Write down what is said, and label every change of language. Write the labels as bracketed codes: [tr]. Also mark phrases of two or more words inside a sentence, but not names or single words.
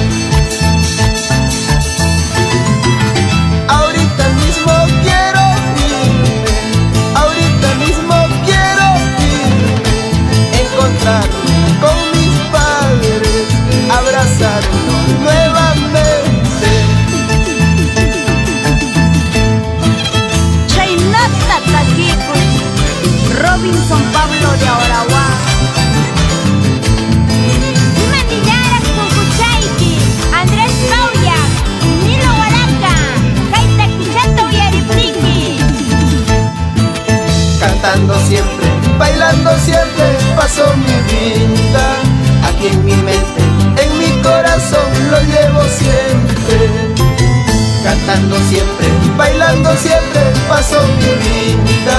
[es] Ahorita mismo quiero irme, ahorita mismo quiero irme, encontrarme con mis padres, abrazarlos nuevamente. [qu] Chaynata Taquico, Robinson Pablo de Oraguá. Mandillaras Cucuchayki, Andrés Mauya, Nilo Huaraca, Kaita Kichato y Aripiki. [es] Cantando siempre, bailando siempre, paso mi vida. Aquí en mi mente, en mi corazón lo llevo siempre. Cantando siempre, bailando siempre, paso mi vida.